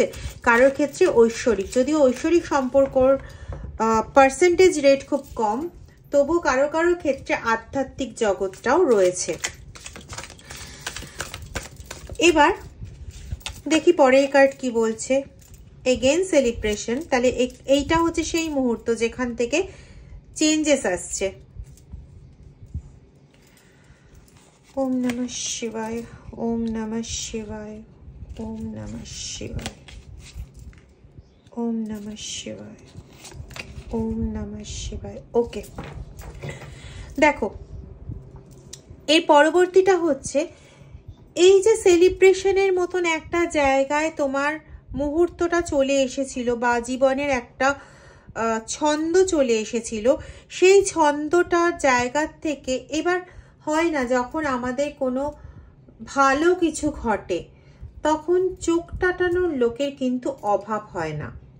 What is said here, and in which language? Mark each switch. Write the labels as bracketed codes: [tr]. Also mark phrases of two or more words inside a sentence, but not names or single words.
[bn] কারোর ক্ষেত্রে ঐশ্বরিক, যদিও ঐশ্বরিক সম্পর্কর পার্সেন্টেজ রেট খুব কম, তবু কারোর ক্ষেত্রে আধ্যাত্মিক জগৎটাও রয়েছে। এবার দেখি পরের কার্ড কি বলছে। [en] again celebration, [bn] তাহলে এইটা হচ্ছে সেই মুহূর্ত যেখান থেকে চেঞ্জেস আসছে। [sa] ओम नमः शिवाय, ओम् नमः शिवाय, ओम् नमः शिवाय, ओम् नमः शिवाय, ओम् नमः शिवाय। [bn] ওকে, দেখো এর পরবর্তীটা হচ্ছে এই যে সেলিব্রেশনের মতন একটা জায়গায় তোমার মুহূর্তটা চলে এসেছিল বা জীবনের একটা ছন্দ চলে এসেছিল, সেই ছন্দটার জায়গার থেকে এবার হয় না যখন আমাদের কোনো ভালো কিছু ঘটে তখন চোখ টাটানোর লোকের কিন্তু অভাব হয় না।